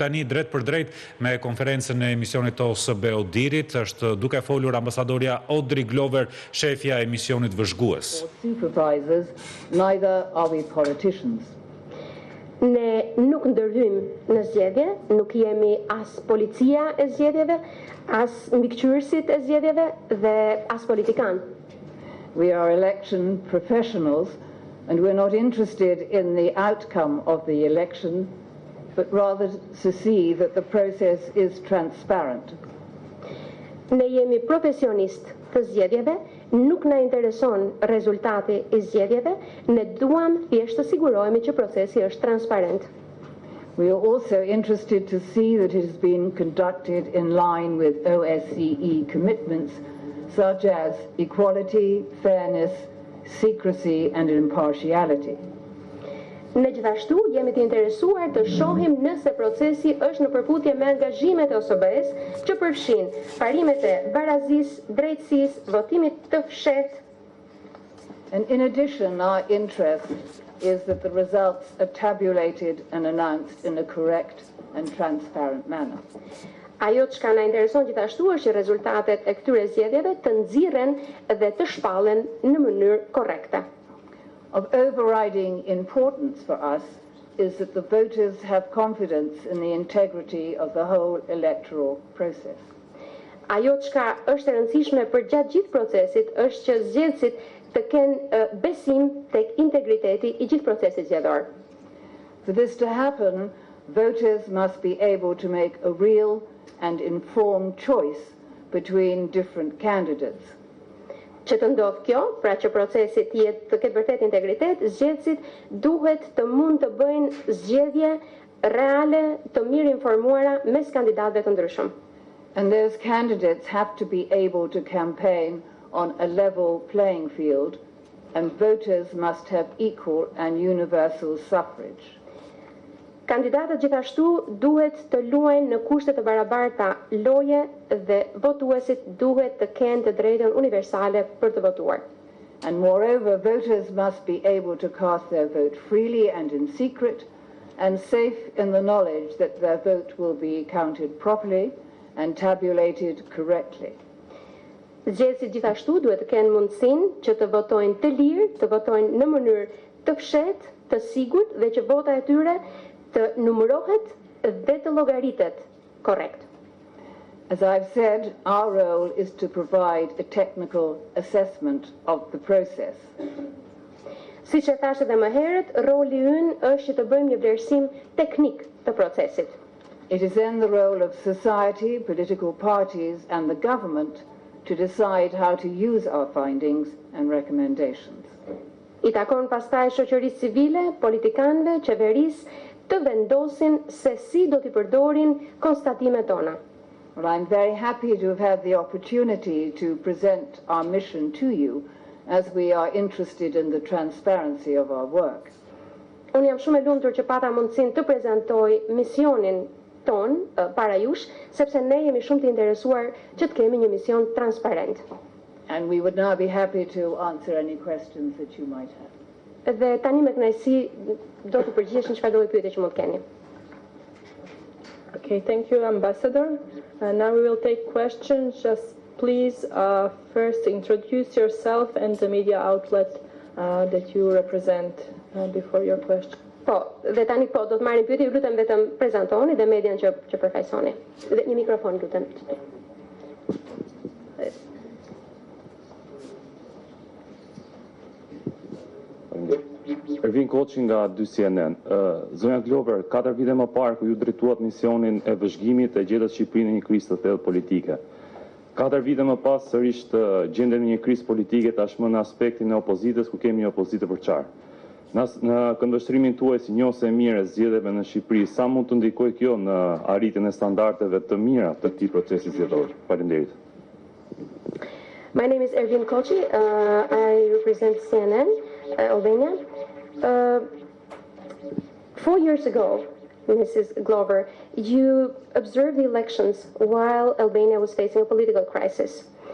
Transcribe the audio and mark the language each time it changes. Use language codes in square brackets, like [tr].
[sq] Tani drejt për drejt me konferencën e misionit të OSBE-së është duke folur ambasadorja Audrey Glover, shefja e misionit Vëzhguesve. [en] Supervisors, neither are we politicians. [sq] Ne nuk ndërhyjmë në zgjedhje, nuk jemi as policia e zgjedhjeve, as mbikëqyrësit e zgjedhjeve dhe as politikan. [en] We are election professionals and we're not interested in the outcome of the election, but rather to see that the process is transparent. [sq] Ne jemi profesionist të zgjedhjeve, nuk na intereson rezultati i zgjedhjeve, ne duam thjesht të sigurohemi që procesi është transparent. [en] We are also interested to see that it has been conducted in line with OSCE commitments such as equality, fairness, secrecy and impartiality. [sq] Ne gjithashtu jemi të interesuar të shohim nëse procesi është në përputhje me angazhimet e OSBE-së që përfshin parimet e barazisë, drejtësisë, votimit të fshehtë. [en] And in addition, our interest is that the results are tabulated and announced in a correct and transparent manner. [sq] Ajo që na intereson gjithashtu është që rezultatet e këtyre zgjedhjeve të nxirren dhe të shpallen në mënyrë korrekte. [en] Of overriding importance for us is that the voters have confidence in the integrity of the whole electoral process. [sq] Ajo që është e rëndësishme për gjatë gjithë procesit është që zgjedhësit të kenë besim tek integriteti i gjithë procesit zgjedhor. [en] For this to happen, voters must be able to make a real and informed choice between different candidates. [sq] Që të ndodhë kjo, pra që procesi të ketë vërtet integritet, zgjedhësit duhet të mund të bëjnë zgjedhje reale, të mirë informuara mes kandidatëve të ndryshëm. [en] And those candidates have to be able to campaign on a level playing field, and voters must have equal and universal suffrage. [sq] Kandidatët gjithashtu duhet të luajnë në kushte të barabarta loje dhe votuesit duhet të kenë të drejtën universale për të votuar. [en] And moreover, voters must be able to cast their vote freely and in secret, and safe in the knowledge that their vote will be counted properly and tabulated correctly. [sq] Zgjedhësit gjithashtu duhet të kenë mundësinë që të votojnë të lirë, të votojnë në mënyrë të fshehtë, të sigurt dhe që vota e tyre të numërohet dhe të llogaritet korrekt. [en] As I've said, our role is to provide a technical assessment of the process. [sq] Siç e thash edhe më herët, roli ynë është që të bëjmë një vlerësim teknik të procesit. [en] It is then the role of society, political parties and the government to decide how to use our findings and recommendations. [sq] I takon pastaj shoqërisë civile, politikanëve, qeverisë të vendosin se si do t'i përdorin konstatimet tona. [en] Well, I'm very happy to have had the opportunity to present our mission to you as we are interested in the transparency of our work. [sq] Unë jam shumë e lumtur që pata mundësinë të prezantoj misionin ton para jush, sepse ne jemi shumë të interesuar që të kemi një mision transparent. [en] And we would now be happy to answer any questions that you might have. [sq] Dhe tani me kënaqësi do të përgjigjesh çfarë do të pyetje që mund të keni. [en] Okay, thank you, Ambassador. Now we will take questions. Just please first introduce yourself and the media outlet that you represent before your question. [sq] Po, dhe tani po, do të marrim pyetje, ju lutem vetëm prezantoni dhe median që përfaqësoni. Dhe një mikrofon, lutem. Ervin Koçi nga 2 CNN. Zonja Glover, 4 vite më parë ku ju drejtuat misionin e vëzhgimit e gjetët Shqipërinë në një krizë të thellë politike. 4 vite më pas sërish të gjenden në një krizë politike tashmë në aspektin e opozitës ku kemi një opozitë të përçarë. Në këndvështrimin tuaj si njohës e mirë e zgjedhjeve në Shqipëri, sa mund të ndikojë kjo në arritjen e standardeve të mira të këtij procesi zgjedhor? Faleminderit. [en] My name is Ervin Koçi. I represent CNN, Albania. 4 years ago, Mrs. Glover, you observed the elections while Albania was facing a political crisis.